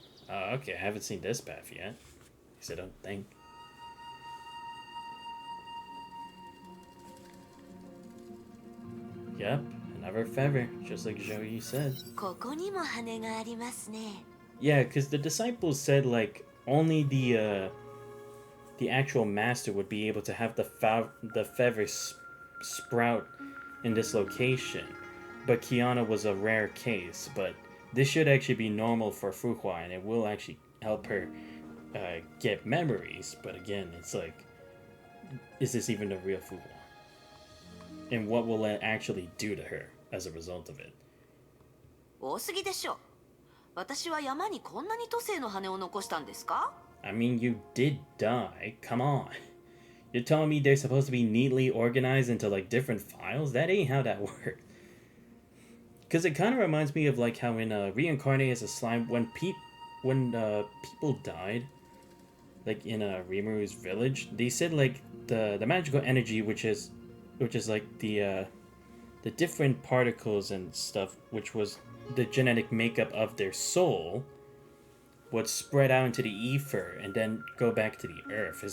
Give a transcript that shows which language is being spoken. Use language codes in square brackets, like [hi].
[en] Okay, I haven't seen this path yet. At least I don't think. Yep, another feather, just like Joey said. [ja] ここにも羽がありますね。 [en] Yeah, because the disciples said like only the actual master would be able to have the feather sprout in this location, but Kiana was a rare case. But this should actually be normal for Fuhua, and it will actually help her get memories. But again, it's like, is this even the real Fuhua? And what will it actually do to her as a result of it? [ja] 多すぎでしょ。私は山にこんなに都政の羽を残したんですか？ [en] I mean, you did die. Come on. You're telling me they're supposed to be neatly organized into like different files? That ain't how that works. Because it kind of reminds me of like how in Reincarnate as a Slime, when people died, like in Rimuru's village, they said like the magical energy, which is like the different particles and stuff, which was the genetic makeup of their soul, would spread out into the ether and then go back to the earth.